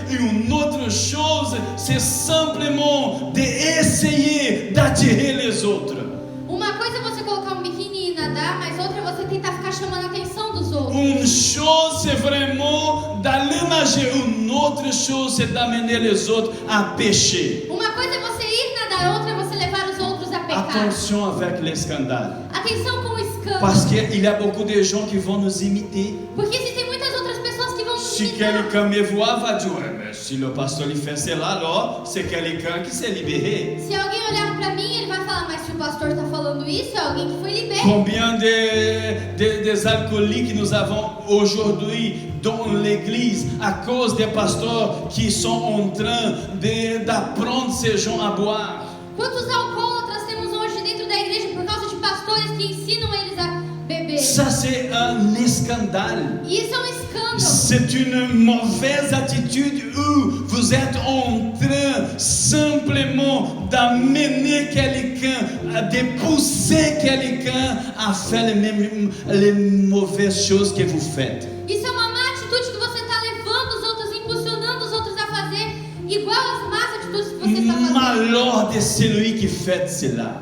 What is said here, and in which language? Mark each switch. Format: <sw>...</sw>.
<fr>Et une autre chose, c'est simplement d'essayer d'attirer les autres.</fr> <pt>Uma coisa é você colocar um biquíni e nadar, mas outra é você tentar ficar chamando a atenção dos outros.</pt> <fr>Une chose, c'est vraiment d'aller nager. Une autre chose, c'est d'amener les autres à pécher.</fr> <pt>Uma coisa é você ir nadar, outra é você levar os outros a pecar.</pt> <fr>Attention avec les scandales.</fr> <pt>Atenção com o escândalo.</pt> <fr>Parce qu'il y a beaucoup de gens qui vont nous imiter.</fr> <pt>Porque existem muitas outras pessoas que vão nos</pt> <fr>Si</fr> <pt>imitar.</pt> <fr>quelqu'un me voit, va dire, ouais, mais si le pasteur lui fait cela, alors c'est quelqu'un qui s'est libéré.</fr> <pt>Se alguém olhar pra mim, ele vai falar, mas se o pastor está falando isso, é alguém que foi liberto.</pt> <fr>Combien des alcooliques nous avons aujourd'hui dans l'église à cause des pasteurs qui sont en train d'apprendre ces gens à boire.</fr> <pt>Quantos alcoólatras temos hoje dentro da igreja por causa de pastores que ensinam eles a beber?</pt> <fr>Ça, c'est un scandale.</fr> <pt>E isso é um escândalo.</pt> <fr>C'est une mauvaise attitude où vous êtes en train simplement d'amener quelqu'un, de pousser quelqu'un à faire les mauvaises choses que vous faites.</fr> <pt>Isso é uma má atitude que você está levando os outros, impulsionando os outros a fazer igual as más atitudes que você está fazendo.</pt> <fr>Malheur de celui qui fait cela.</fr>